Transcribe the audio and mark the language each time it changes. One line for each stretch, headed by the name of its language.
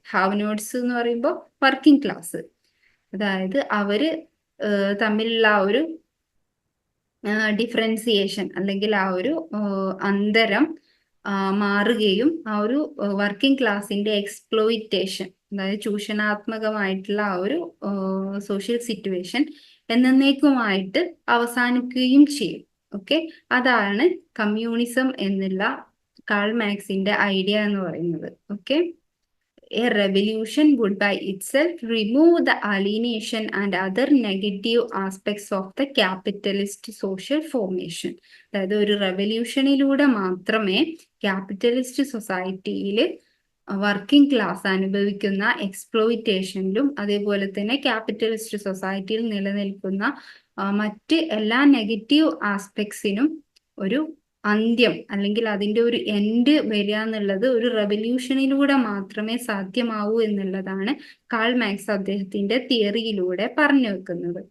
Malayalam: Have notes എന്ന് പറയുമ്പോൾ working class. അതായത് അവര് തമ്മിലുള്ള ആ ഒരു ഡിഫറൻസിയേഷൻ അല്ലെങ്കിൽ ആ ഒരു അന്തരം മാറുകയും ആ ഒരു വർക്കിംഗ് ക്ലാസിന്റെ എക്സ്പ്ലോയിറ്റേഷൻ, അതായത് ചൂഷണാത്മകമായിട്ടുള്ള ആ ഒരു സോഷ്യൽ സിറ്റുവേഷൻ എന്നേക്കുമായിട്ട് അവസാനിക്കുകയും ചെയ്യും. ഓക്കെ, അതാണ് കമ്മ്യൂണിസം എന്നുള്ള കാൾ മാക്സിന്റെ ഐഡിയ എന്ന് പറയുന്നത്.
English: Okay, a revolution would by itself remove the alienation and other negative aspects of the capitalist social formation.
Malayalam: അതായത് ഒരു റെവല്യൂഷനിലൂടെ മാത്രമേ ക്യാപിറ്റലിസ്റ്റ് സൊസൈറ്റിയിൽ വർക്കിംഗ് ക്ലാസ് അനുഭവിക്കുന്ന എക്സ്പ്ലോയിറ്റേഷനിലും അതേപോലെ തന്നെ ക്യാപിറ്റലിസ്റ്റ് സൊസൈറ്റിയിൽ നിലനിൽക്കുന്ന മറ്റ് എല്ലാ നെഗറ്റീവ് ആസ്പെക്ട്സിനും ഒരു അന്ത്യം അല്ലെങ്കിൽ അതിൻ്റെ ഒരു എൻഡ് വരിക എന്നുള്ളത് ഒരു റെവല്യൂഷനിലൂടെ മാത്രമേ സാധ്യമാവൂ എന്നുള്ളതാണ് കാൾ മാക്സ് അദ്ദേഹത്തിന്റെ തിയറിയിലൂടെ പറഞ്ഞു വെക്കുന്നത്.